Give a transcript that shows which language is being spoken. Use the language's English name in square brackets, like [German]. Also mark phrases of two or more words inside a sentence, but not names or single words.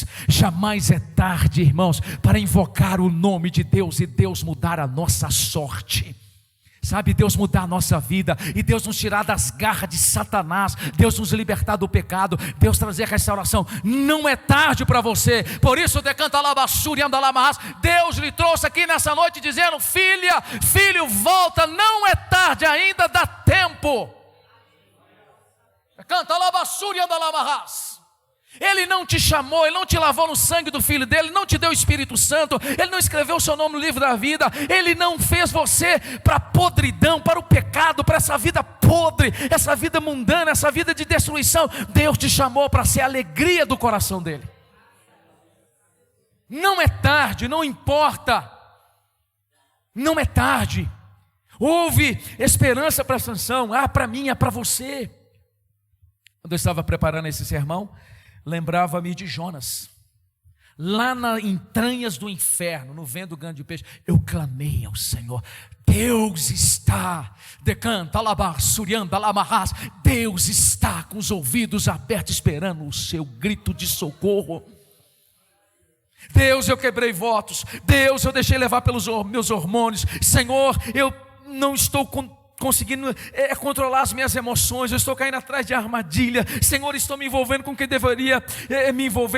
[Portuguese] Jamais é tarde, irmãos, para invocar o nome de Deus e Deus mudar a nossa sorte. Sabe, Deus mudar a nossa vida e Deus nos tirar das garras de Satanás, Deus nos libertar do pecado, Deus trazer restauração. Não é tarde para você. Por isso decanta labassuri andalamarras. Deus lhe trouxe aqui nessa noite dizendo, filha, filho, volta, não é tarde ainda, dá tempo. Decanta labassuri andalamarras. Ele não te chamou, Ele não te lavou no sangue do Filho dele, Ele não te deu o Espírito Santo, Ele não escreveu o seu nome no livro da vida, Ele não fez você para a podridão, para o pecado, para essa vida podre, essa vida mundana, essa vida de destruição. Deus te chamou para ser a alegria do coração dele. Não é tarde, não importa, não é tarde. Houve esperança para Sansão, para mim, para você. Quando eu estava preparando esse sermão, lembrava-me de Jonas, lá nas entranhas do inferno, no vento grande de peixe. Eu clamei ao Senhor, Deus está, decanta, alabassurianda, alamarras. Deus está com os ouvidos abertos, esperando o seu grito de socorro. Deus, eu quebrei votos. Deus, eu deixei levar pelos meus hormônios. Senhor, eu não estou conseguindo controlar as minhas emoções. Eu estou caindo atrás de armadilha. Senhor, estou me envolvendo com quem deveria me envolver.